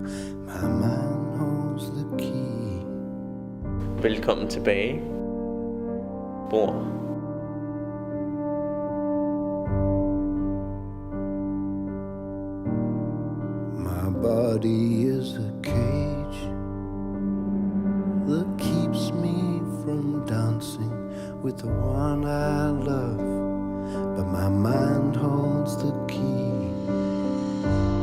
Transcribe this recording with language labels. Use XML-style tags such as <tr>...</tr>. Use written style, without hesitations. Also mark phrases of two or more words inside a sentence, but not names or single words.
<en>My mind holds the key.</en> <da>Velkommen tilbage, bror.</da> <en>My body is a cage that keeps me from dancing with the one I love, but my mind holds the key.</en>